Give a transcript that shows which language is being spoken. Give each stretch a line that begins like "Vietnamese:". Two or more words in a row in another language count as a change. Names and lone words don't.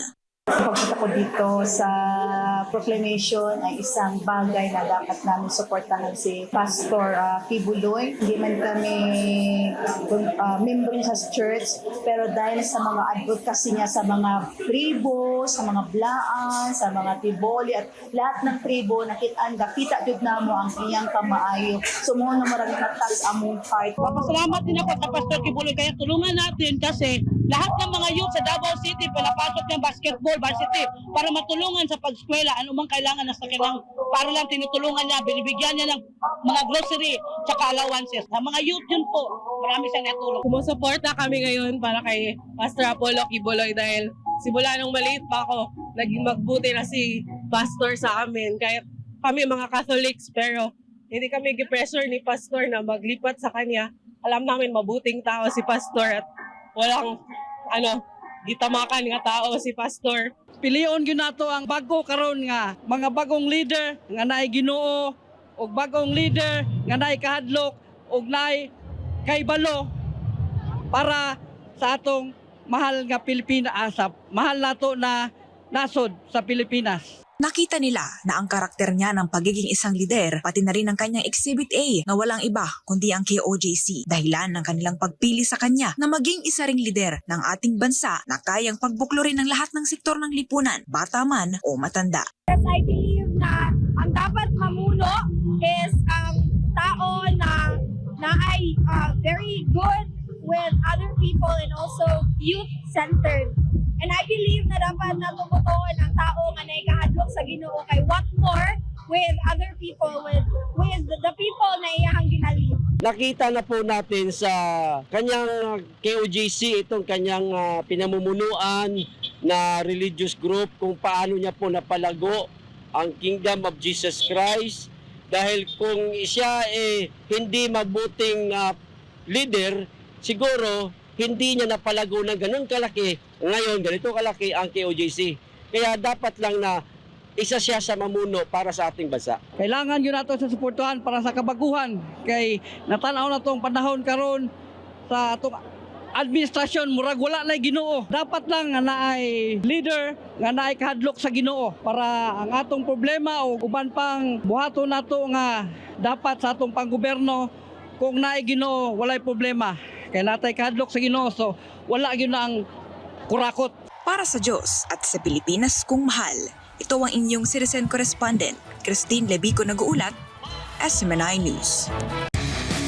Filipino: Pagpunta ko dito sa proclamation ay isang bagay na dapat namin suportahan si Pastor Kibuloy. Hindi man kami member niya sa church, pero dahil sa mga advocacy niya sa mga tribo, sa mga blaan, sa mga tiboli at lahat ng tribo,
Cebuano: nakita jud namo ang iyang kamaayo. Sumuno marang natas among heart.
Filipino: Papasalamat din ako sa Pastor Kibuloy kaya tulungan natin kasi lahat ng mga youth sa Davao City pinapasok ng
English: basketball varsity
Filipino: para matulungan sa pag-eskwela anumang kailangan na sa kanilang para lang tinutulungan niya, binibigyan niya ng mga grocery tsaka allowances. Sa mga youth yun po, marami siyang natulong. Sumusuporta kami ngayon para kay Pastor Apollo Kibuloy dahil simula nung maliit pa ako, naging magbuti na si Pastor sa amin. Kahit kami mga Catholics pero hindi kami gi-pressure ni Pastor na maglipat sa kanya. Alam namin mabuting tao si Pastor at walang gitamakan nga tao si Pastor.
Cebuano: Pilion gyud nato ang bago karon nga mga bagong leader nga naay Ginoo ug bagong leader nga naay kahadlok ug naay kaibalo para sa atong mahal nga Pilipinas, mahal nato na nasod sa Pilipinas.
Filipino: Nakita nila na ang karakter niya ng pagiging isang lider, pati na rin ang kanyang Exhibit A na walang iba kundi ang KOJC, dahilan ng kanilang pagpili sa kanya na maging isa ring lider ng ating bansa na kayang pagbuklurin ng lahat ng sektor ng lipunan, bata man o matanda.
English: Yes, I believe
Filipino: na ang dapat mamuno
English: is
Filipino: ang tao na ay
English: very good with other people and also youth-centered. And I believe
Cebuano: na dapat natumutuon ang tao nga naikahadlok sa Ginoo kay
English: what more with other people, with the people
Cebuano: na iyahang ginalid.
Filipino: Nakita na po natin sa kanyang KOJC, itong kanyang pinamumunuan na religious group, kung paano niya po napalago ang Kingdom of Jesus Christ. Dahil kung siya hindi mabuting leader, siguro hindi niya napalago ng ganun kalaki. Ngayon, ganito kalaki ang KOJC. Kaya dapat lang na isa siya sa mamuno para sa ating bansa.
Cebuano: Kailangan yun nato sa suportuhan para sa kabaguhan kay natanaw na tong panahon karon sa atong administrasyon murag wala na Ginoo. Dapat lang nga naay leader nga naay kahadlok sa Ginoo para ang atong problema o uban pang buhaton nato nga dapat sa atong panggobyerno kung naay Ginoo walay problema. Kaya natay kahadlok sa Ginoo so wala gyud na ang kurakot.
Filipino: Para sa Diyos at sa Pilipinas kung mahal, ito ang inyong citizen correspondent, Christine Lebico nag-uulat, SMNI News.